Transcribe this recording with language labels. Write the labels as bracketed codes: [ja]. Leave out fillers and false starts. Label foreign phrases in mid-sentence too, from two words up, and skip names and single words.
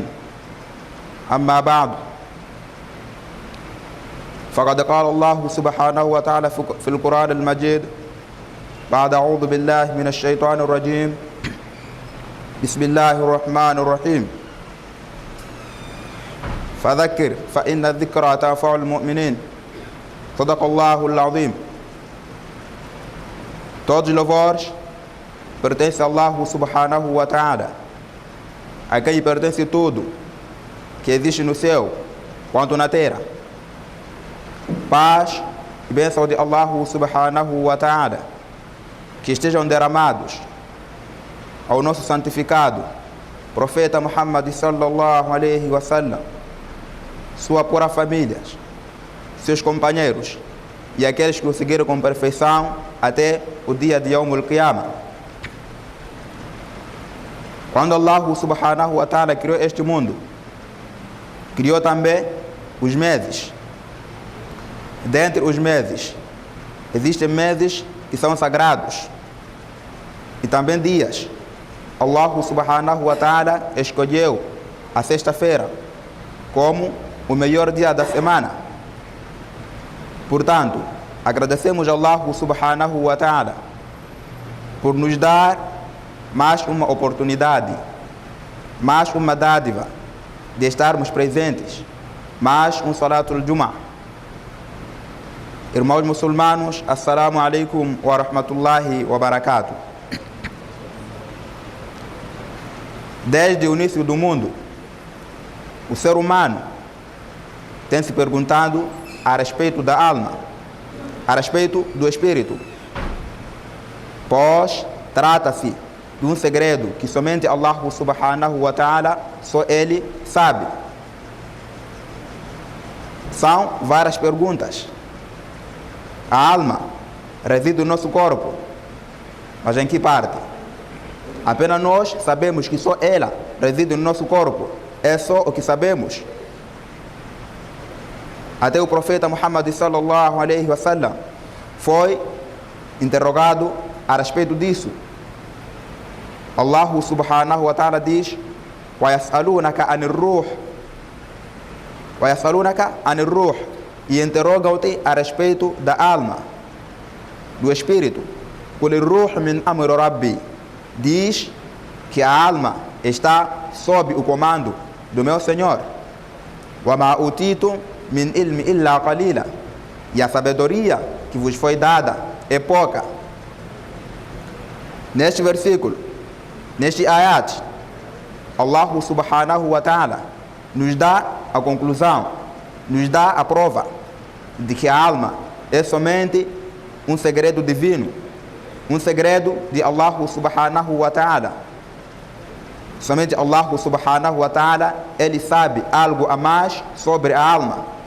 [ar] أما بعد، فقد قال الله سبحانه وتعالى في القرآن المجيد بعد أعوذ بالله من الشيطان الرجيم: بسم الله الرحمن الرحيم. فذكر فإن الذكرى تنفع المؤمنين. صدق الله العظيم. [pt] Todos os louvores pertencem a Allah [ar] سبحانه وتعالى, [pt] a quem pertence tudo que existe no céu quanto na terra. Paz e bênção de Allah [ar] سبحانه وتعالى [pt] que estejam derramados ao nosso santificado profeta Muhammad [ar] صلى الله عليه وسلم, [pt] sua pura família, seus companheiros e aqueles que o seguiram com perfeição até o dia de [ar] يوم القيامة. [pt] Quando Allah [ar] سبحانه وتعالى [pt] criou este mundo, criou também os meses. Dentre os meses, existem meses que são sagrados e também dias. Allah [ar] سبحانه وتعالى [pt] escolheu a sexta-feira como o melhor dia da semana. Portanto, agradecemos a Allah [ar] سبحانه وتعالى [pt] por nos dar mais uma oportunidade, mais uma dádiva de estarmos presentes, mais um [ar] صلاة الجمعة. [pt] Irmãos muçulmanos, [ar] السلام عليكم ورحمة الله وبركاته. [pt] Desde o início do mundo, o ser humano tem se perguntado a respeito da alma, a respeito do espírito, pois trata-se de um segredo que somente Allah [ar] سبحانه وتعالى, [pt] só Ele sabe. São várias perguntas. A alma reside no nosso corpo, mas em que parte? Apenas nós sabemos que só ela reside no nosso corpo. É só o que sabemos. Até o profeta Muhammad [ar] صلى الله عليه وسلم [pt] foi interrogado a respeito disso. [ar] Allah سبحانه وتعالى diz: وَيَسْأَلُونَكَ عَنِ الرُّوحِ وَيَسْأَلُونَكَ عَنِ الرُّوحِ, [pt] e interrogam-te a respeito da alma, do espírito. [ar] قُلِ الرُّوحُ مِنْ أَمْرِ رَبِّي, [pt] diz que a alma está sob o comando do meu Senhor. [ar] وَمَا أُوتِيتُمْ مِنْ إِلْمِ إِلَّا قَلِيلًا, [pt] e a sabedoria que vos foi dada é pouca. Neste versículo, neste ayat, Allah [ar] سبحانه وتعالى [pt] nos dá a conclusão, nos dá a prova de que a alma é somente um segredo divino, um segredo de Allah [ar] سبحانه وتعالى. Somente Allah سبحانه وتعالى, [pt] Ele sabe algo a mais sobre a alma.